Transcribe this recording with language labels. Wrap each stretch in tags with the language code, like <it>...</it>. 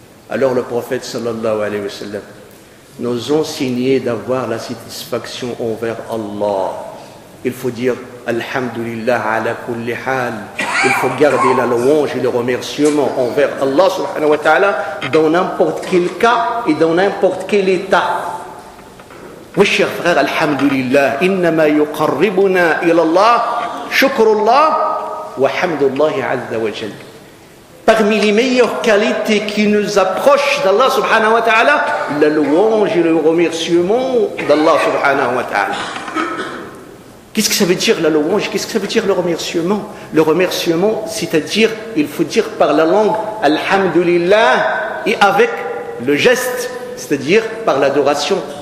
<fr>Alors le prophète sallallahu alayhi wa sallam nous enseigne d'avoir la satisfaction envers Allah. Il faut dire</fr> <ar>Alhamdulillah ala kulli hal.</ar> <fr>Il faut garder la louange et le remerciement envers Allah subhanahu wa ta'ala dans n'importe quel cas et dans n'importe quel état.</fr> <ar>مش غير الحمد لله، إنما يقربنا إلى الله شكر الله وحمد الله عز وجل.</ar> <fr>Parmi les meilleures qualités qui nous approchent d'Allah subhanahu wa ta'ala, la louange et le remerciement d'Allah subhanahu wa ta'ala. Qu'est-ce que ça veut dire la louange? Qu'est-ce que ça veut dire le remerciement? Le remerciement, c'est-à-dire, il faut dire par la langue Alhamdulillah et avec le geste, c'est-à-dire par l'adoration.</fr>